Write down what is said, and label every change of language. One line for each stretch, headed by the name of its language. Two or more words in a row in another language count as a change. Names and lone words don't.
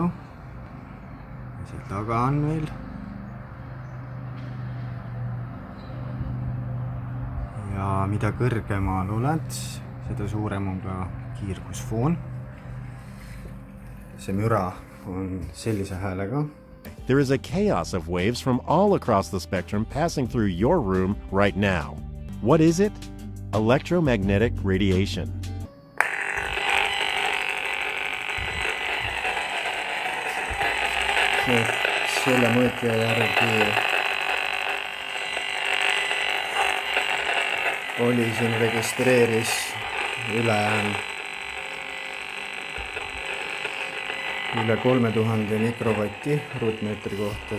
Estonian: Seal taga on veel. Ja mida kõrgemal oled, seda suurem on ka kiirgusfoon. See müra on sellise häälega.
English: There is a chaos of waves from all across the spectrum passing through your room right now. What is it? Electromagnetic radiation.
Estonian: Selle mõõtja järgi oli siin registreeris üle 3000 mikrovatti ruutmeetri kohta.